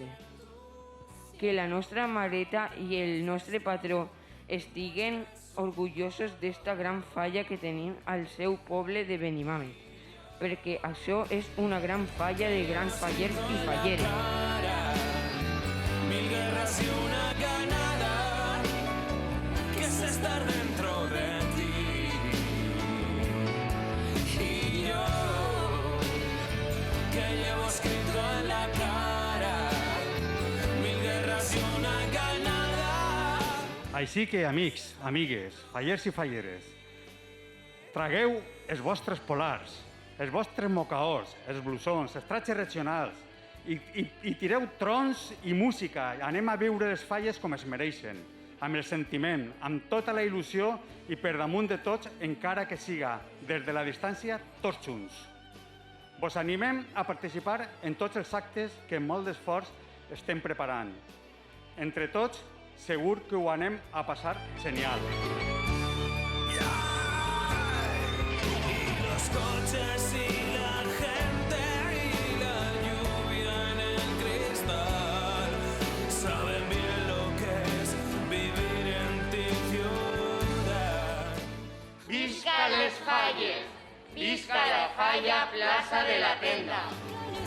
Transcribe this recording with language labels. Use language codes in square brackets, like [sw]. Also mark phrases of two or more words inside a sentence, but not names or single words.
[ca] Que la nostra mareta i el nostre patró estiguen orgullosos d'esta gran falla que tenim al seu poble de Benimàmet, perquè això és una gran falla de grans fallers i falleres. [es] Mil guerras y una ganada, que es estar dentro de ti. Y yo, que llevo escrito en la cara, mil guerras y una ganada. [ca] Així que, amics, amigues, fallers i falleres, tragueu els vostres polars, els vostres mocaors, els blusons, els tratges regionals i tireu trons i música. Anem a viure les falles com es mereixen, amb el sentiment, amb tota la il·lusió i per damunt de tots, encara que siga des de la distància, tots junts. Vos animem a participar en tots els actes que amb molt d'esforç estem preparant. Entre tots, segur que ho anem a passar genial. [es] Los coches y la gente y la lluvia en el cristal saben bien lo que es vivir en tu ciudad. [ca] Visca les falles! Visca la falla Plaça de la Tenda!